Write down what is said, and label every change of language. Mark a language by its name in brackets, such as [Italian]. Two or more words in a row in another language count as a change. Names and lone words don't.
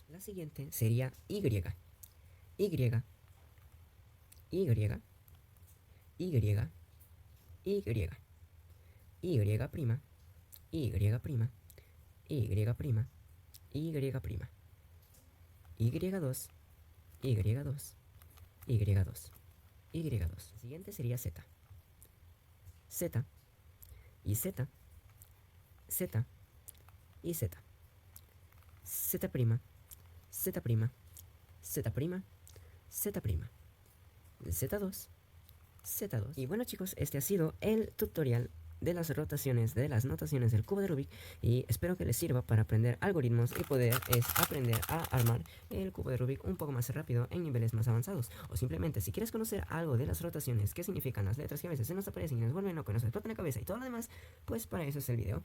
[Spanish] La siguiente sería Y, Y, Y, Y, Y, Y', Y', Y', Y2, Y2, Y2, Y2. La siguiente sería Z. Z y Z, Z y Z. Z', Z', Z', Z', Z2, Z2. Y bueno chicos, este ha sido el tutorial de las rotaciones de las notaciones del cubo de Rubik, y espero que les sirva para aprender algoritmos y poder aprender a armar el cubo de Rubik un poco más rápido en niveles más avanzados. O simplemente si quieres conocer algo de las rotaciones, qué significan las letras que a veces se nos aparecen y nos vuelven locos, nos explotan la cabeza y todo lo demás, pues para eso es el video.